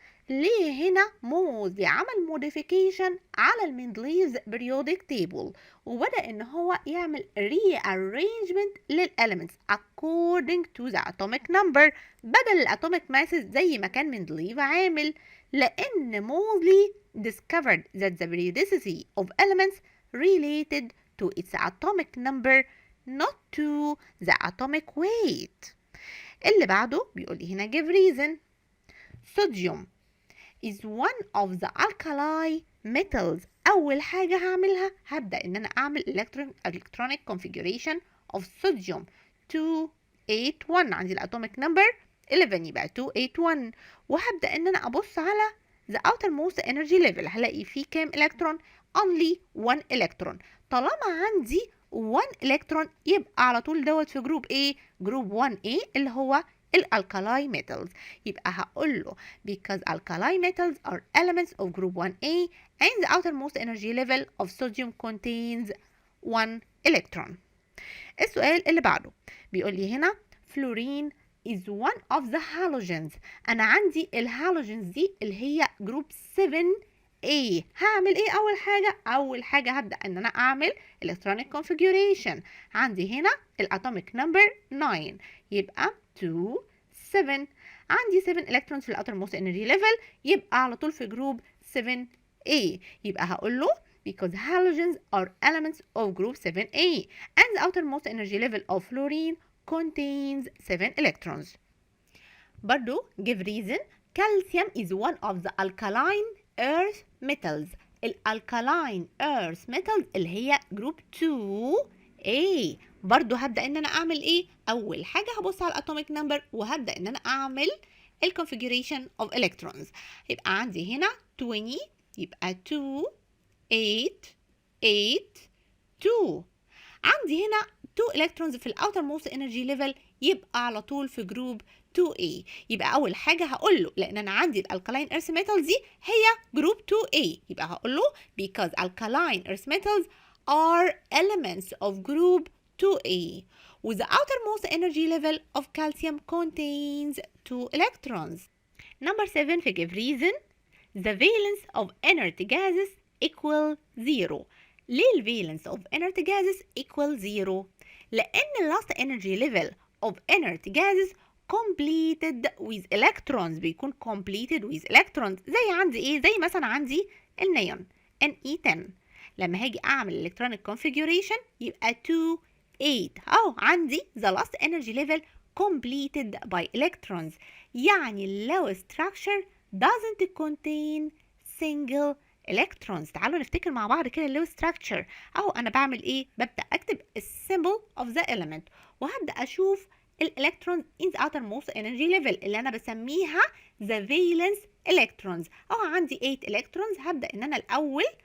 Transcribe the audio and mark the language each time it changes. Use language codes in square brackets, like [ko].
[ar] ليه هنا موزلي عمل [en] modification على المندليفز periodic table وبدأ ان هو يعمل rearrangement للelements according to the atomic number بدل الatomic masses زي ما كان مندليف عامل؟ لأن Moseley discovered that the periodicity of elements related to its atomic number not to the atomic weight. [ar] اللي بعده بيقول لي هنا [en] give reason. Sodium is one of the alkali metals. [ar] أول حاجة هعملها هبدأ إن أنا أعمل electronic configuration of sodium 281. عندي الأتوميك نمبر 11 يبقى 281 وهبدأ إن أنا أبص على [en] the outermost energy level. [ar] هلاقي فيه كام إلكترون؟ [en] only 1 electron. [ar] طالما عندي 1 electron يبقى على طول دوت في جروب A، جروب 1A اللي هو الالكالاي metals. يبقى هقول له [en] because alkali metals are elements of group 1A and the outermost energy level of sodium contains 1 electron. [ar] السؤال اللي بعده بيقول لي هنا [en] fluorine is one of the halogens. [ar] أنا عندي الهالوجينز دي اللي هي جروب 7A. هعمل ايه اول حاجة؟ اول حاجة هبدأ ان انا اعمل [en] electronic configuration. [ar] عندي هنا الاتوميك نمبر 9 يبقى 2 7. عندي 7 electrons في outermost energy level يبقى على طول في جروب 7A. يبقى هقول له [en] because halogens are elements of group 7A and the outermost energy level of fluorine contains 7 electrons. برضو give reason. Calcium is one of the alkaline earth metals. [ar] الالكالاين earth metals اللي هي جروب 2A. برضو هبدأ ان انا اعمل ايه؟ اول حاجة هبص على الاتوميك نمبر وهبدأ ان انا اعمل الكونفيجريشن اوف الكترونز. يبقى عندي هنا 20 يبقى 2 8 8 2. عندي هنا 2 electrons في الاوتر موست انرجي ليفل يبقى على طول في جروب 2A. يبقى اول حاجه هقول له لان انا عندي الالكالاين ايرث ميتالز دي هي جروب 2A يبقى هقول له [en] because alkaline earth metals are elements of group 2A with the outermost energy level of calcium contains 2 electrons. Number 7 [ar] في [en] give reason the valence of inert gases equal 0. ليه ال valence of inert gases equal 0؟ لأن last energy level of inert gases completed with electrons بيكون completed with electrons زي عندي ايه؟ [ar] زي مثلا عندي النيون Ne10 لما هاجي اعمل electronic configuration [en] يبقى 2 8 اهو عندي the last energy level completed by electrons يعني low structure doesn't contain single electrons. [ar] تعالوا نفتكر مع بعض كده low structure اهو انا بعمل ايه؟ ببدأ اكتب السيمبل of the element وهبدأ اشوف الالكترونز in the outermost energy level اللي انا بسميها [en] the valence electrons [ar] اهو عندي 8 electrons هبدأ ان انا الاول